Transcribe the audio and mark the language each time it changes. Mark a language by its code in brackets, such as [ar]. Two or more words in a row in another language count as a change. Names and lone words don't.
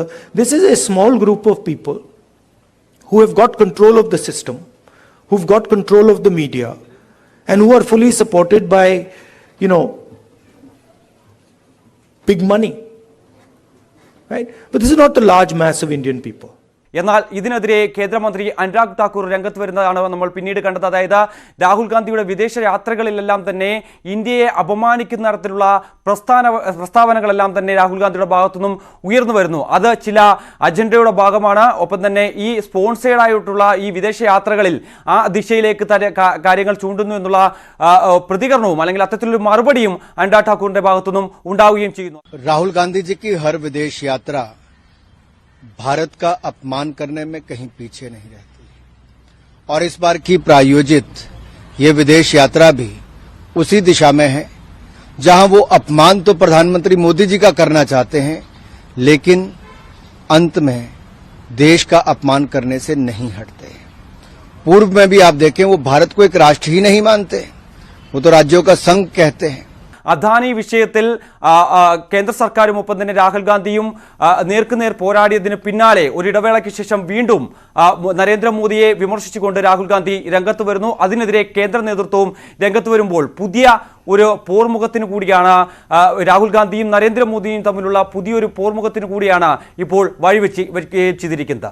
[en] This is a small group of people who have got control of the system, who've got control of the media, and who are fully supported by, big money. Right? But this is not the large mass of Indian people. [ml] എന്നാൽ ഇതിനെതിരെ കേന്ദ്രമന്ത്രി അനുരാഗ് താക്കൂർ രംഗത്ത് വരുന്നതാണ് നമ്മൾ പിന്നീട് കണ്ടത്. അതായത് രാഹുൽ ഗാന്ധിയുടെ വിദേശ യാത്രകളിലെല്ലാം തന്നെ ഇന്ത്യയെ അപമാനിക്കുന്ന തരത്തിലുള്ള പ്രസ്താവനകളെല്ലാം തന്നെ രാഹുൽ ഗാന്ധിയുടെ ഭാഗത്തുനിന്നും ഉയർന്നു വരുന്നു. അത് ചില അജണ്ടയുടെ ഭാഗമാണ്. ഒപ്പം തന്നെ ഈ സ്പോൺസേഡ് ആയിട്ടുള്ള ഈ വിദേശ യാത്രകളിൽ ആ ദിശയിലേക്ക് കാര്യങ്ങൾ ചൂണ്ടുന്നു എന്നുള്ള പ്രതികരണവും അല്ലെങ്കിൽ അത്തരത്തിലൊരു മറുപടിയും അനുരാഗ് ഠാക്കൂറിന്റെ ഭാഗത്തുനിന്നും ഉണ്ടാവുകയും ചെയ്യുന്നു. [hi] राहुल गांधी जी की हर विदेश यात्रा भारत का अपमान करने में कहीं पीछे नहीं रहती और इस बार की प्रायोजित ये विदेश यात्रा भी उसी दिशा में है जहां वो अपमान तो प्रधानमंत्री मोदी जी का करना चाहते हैं, लेकिन अंत में देश का अपमान करने से नहीं हटते. पूर्व में भी आप देखें वो भारत को एक राष्ट्र ही नहीं मानते, वो तो राज्यों का संघ कहते हैं. [ml] അദാനി വിഷയത്തിൽ കേന്ദ്ര സർക്കാരും ഒപ്പം തന്നെ രാഹുൽ ഗാന്ധിയും നേർക്കുനേർ പോരാടിയതിന് പിന്നാലെ ഒരു ഇടവേളയ്ക്ക് ശേഷം വീണ്ടും നരേന്ദ്രമോദിയെ വിമർശിച്ചുകൊണ്ട് രാഹുൽ ഗാന്ധി രംഗത്ത് വരുന്നു. അതിനെതിരെ കേന്ദ്ര നേതൃത്വവും രംഗത്ത് വരുമ്പോൾ പുതിയ ഒരു പോർമുഖത്തിന് കൂടിയാണ് രാഹുൽ ഗാന്ധിയും നരേന്ദ്രമോദിയും തമ്മിലുള്ള പുതിയൊരു പോർമുഖത്തിന് കൂടിയാണ് ഇപ്പോൾ വഴിവെച്ചിരിക്കുന്നത്.